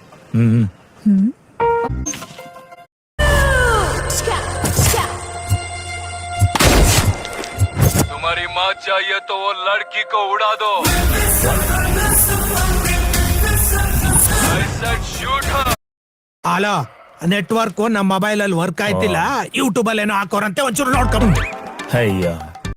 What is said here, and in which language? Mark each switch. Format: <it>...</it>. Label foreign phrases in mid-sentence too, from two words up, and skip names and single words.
<hi>ಹ್ಮ್ तुम्हारी माँ चाहिए तो वो लड़की को उड़ा दो</hi> <kn>ಅಲೋ ನೆಟ್ವರ್ಕ್ ನಮ್ಮ ಮೊಬೈಲ್ ಅಲ್ಲಿ ವರ್ಕ್ ಆಯ್ತಿಲ್ಲ ಯೂಟ್ಯೂಬ್ ಅಲ್ಲಿ ಏನೋ ಹಾಕೋರಂತೆ ಒಂಚೂರು ನೋಡ್ಕೊಂಡು ಅಯ್ಯ</kn>